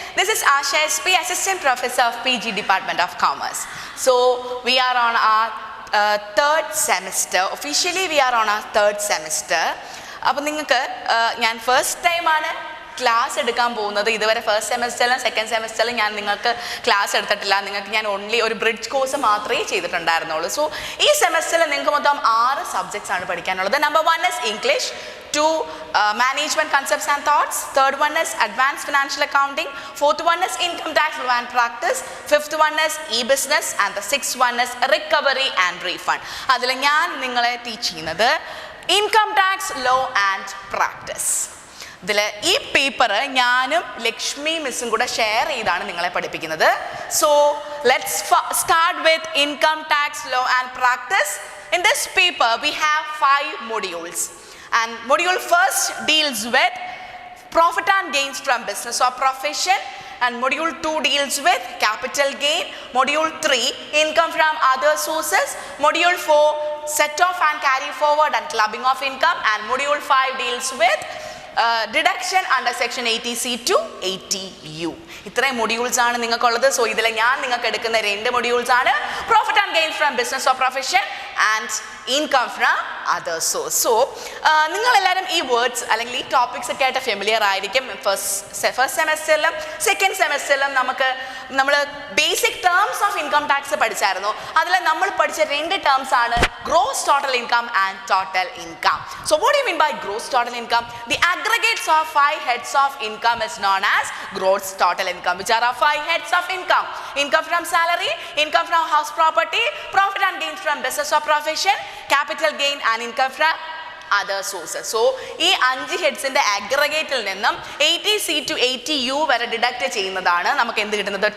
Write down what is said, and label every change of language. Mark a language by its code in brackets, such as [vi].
[en] This is Asha SP, Assistant Professor of PG Department of Commerce. So we are on our third semester. Officially we are on our third semester. [ml] അപ്പോൾ നിങ്ങൾക്ക് ഞാൻ first ടൈമാണ് class എടുക്കാൻ പോകുന്നത്. ഇതുവരെ first സെമസ്റ്ററിലും second സെമസ്റ്ററിലും ഞാൻ നിങ്ങൾക്ക് class എടുത്തിട്ടില്ല. നിങ്ങൾക്ക് ഞാൻ ഓൺലി ഒരു ബ്രിഡ്ജ് കോഴ്സ് മാത്രമേ ചെയ്തിട്ടുണ്ടായിരുന്നുള്ളൂ. സോ ഈ സെമസ്റ്ററിൽ നിങ്ങൾക്ക് മൊത്തം 6 സബ്ജക്ട്സ് ആണ് പഠിക്കാനുള്ളത്. [en] Number 1 is English, 2 management concepts and thoughts, third one is advanced financial accounting, fourth one is income tax law and practice, fifth one is e-business, and the sixth one is recovery and refund. [ml] അതിൽ ഞാൻ നിങ്ങളെ teach ചെയ്യുന്നത് income tax law and practice. ഇതിൽ ഈ paper ഞാനും ലക്ഷ്മി മിസ്സും കൂടെ share ചെയ്താണ് നിങ്ങളെ പഠിപ്പിക്കുന്നത്. [en] So let's start with income tax law and practice. In this paper we have 5 modules. And module first deals with profit and gains from business or profession, and module 2 deals with capital gain, module 3 income from other sources, module 4 set off and carry forward and clubbing of income, and module 5 deals with deduction under section 80C to 80U. [ml] ഇത്രയും modules ആണ് നിങ്ങൾക്കുള്ളത്. So ഇതിൽ ഞാൻ നിങ്ങൾക്ക് എടുക്കുന്ന 2 modules ആണ് [en] Profit and gains from business or profession and income from other source. [ml] So നിങ്ങളെല്ലാവരും ഈ വേർഡ്സ് അല്ലെങ്കിൽ ഈ ടോപ്പിക്സ് ഒക്കെ ആയിട്ട് ഫെമിലിയർ ആയിരിക്കും. ഫസ്റ്റ് സെമസ്റ്ററിലും സെക്കൻഡ് സെമസ്റ്ററിലും നമ്മൾ basic terms of income tax പഠിച്ചായിരുന്നു. അതിൽ നമ്മൾ പഠിച്ച 2 ടേംസ് ആണ് gross total income and total income. [en] So what you mean by gross total income? The aggregates of 5 heads of income is known as gross total income, which are 5 heads of income: income from salary, income from house property, profit and gains from business or profession, capital gain, and income from other sources. [ml] So ഈ 5 ഹെഡ്സിന്റെ അഗ്രഗേറ്റിൽ നിന്നും 80C to 80U വരെ deduct ചെയ്യുന്നതാണ് നമുക്ക് എന്ത് കിട്ടുന്നത്?